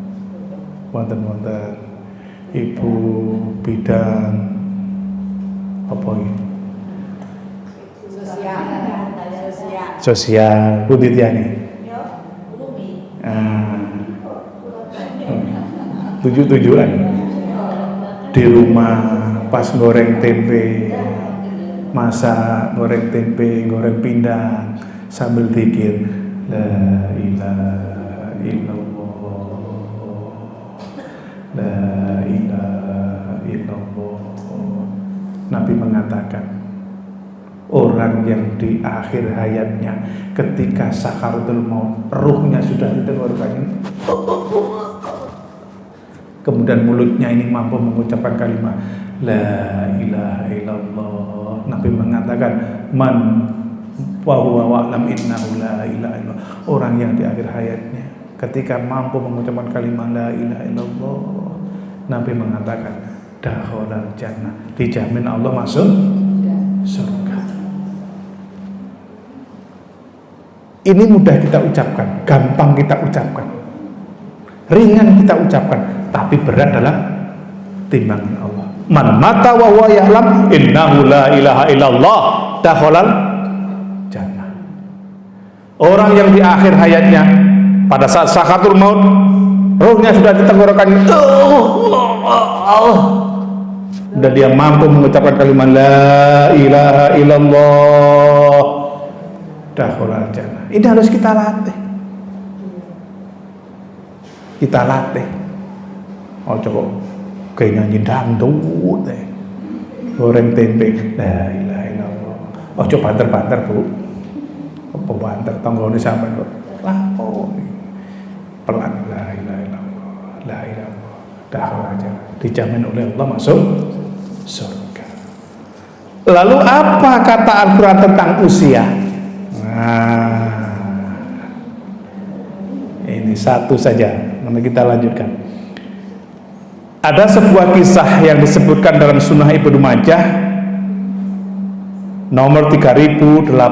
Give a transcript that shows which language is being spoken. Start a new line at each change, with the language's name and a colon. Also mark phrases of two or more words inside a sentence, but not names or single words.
Indonesian: Ibu bidang apa ini? Sosial, Pundi Tiani. 7-7an di rumah pas goreng tempe, masak goreng tempe, goreng pindang sambil zikir
Arabic: لا إله إلا الله, لا إله إلا الله.
Indonesian: Nabi mengatakan, orang yang di akhir hayatnya ketika sakaratul maut, ruhnya sudah di tenggorokannya, kemudian mulutnya ini mampu mengucapkan kalimat
Arabic: لا إله إلا الله.
Indonesian: Nabi mengatakan,
Arabic: من وهو يعلم أنه لا إله إلا الله.
Indonesian: Orang yang di akhir hayatnya ketika mampu mengucapkan kalimat
Arabic: لا إله إلا الله,
Indonesian: Nabi mengatakan
Arabic: دخل الجنة,
Indonesian: dijamin Allah masuk surga. Ini mudah kita ucapkan, gampang kita ucapkan, ringan kita ucapkan, tapi berat dalam timbangan Allah.
Arabic: من مات وهو يعلم أنه لا إله إلا الله دخل الجنة.
Indonesian: Orang yang di akhir hayatnya pada saat sakaratul maut, rohnya sudah di tenggorokan, dan dia mampu mengucapkan kalimat
Arabic: لا إله إلا الله دخل الجنة.
Indonesian: Ini harus kita latih. Kita latih. Oh coba kayak nyanyi dangdut deh, goreng tempe
Arabic: لا إله إلا الله.
Javanese: Oh coba banter-banter bu, apa banter tonggone sampean kok lapor pelan
Arabic: لا إله إلا الله، لا إله إلا الله دخل الجنة,
Indonesian: dijamin oleh Allah masuk surga. Lalu apa kata Al-Quran tentang usia? Nah, ini satu saja, nanti kita lanjutkan. Ada sebuah kisah yang disebutkan dalam Sunnah Ibnu Majah nomor 3810.